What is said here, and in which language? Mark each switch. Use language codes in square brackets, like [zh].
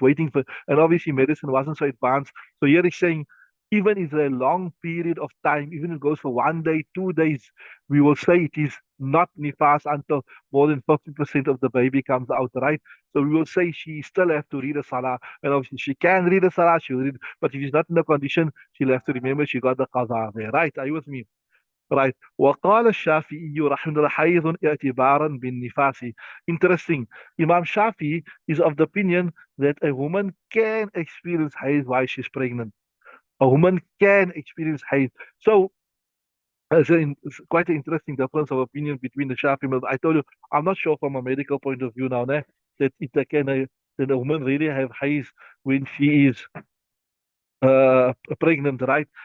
[en] Waiting for, and obviously medicine wasn't so advanced. So here he's saying, even if a long period of time, even if it goes for 1 day, 2 days, we will say it is not nifas until more than 50% of the baby comes out, right? So we will say she still have to read a salah. And obviously she can read a salah, she'll read, but if she's not in the condition, she'll have to remember she got the qada there, right? Are you with me? Right. [ar] وقال الشافعي رحمه الله حيض اعتبارا بالنفاس. [en] Interesting. Imam Shafi is of the opinion that a woman can experience haid while she's pregnant. A woman can experience haid. So it's quite an interesting difference of opinion between the Shafi. I told you, I'm not sure from a medical point of view now, that it can that a woman really have haid when she is pregnant, right?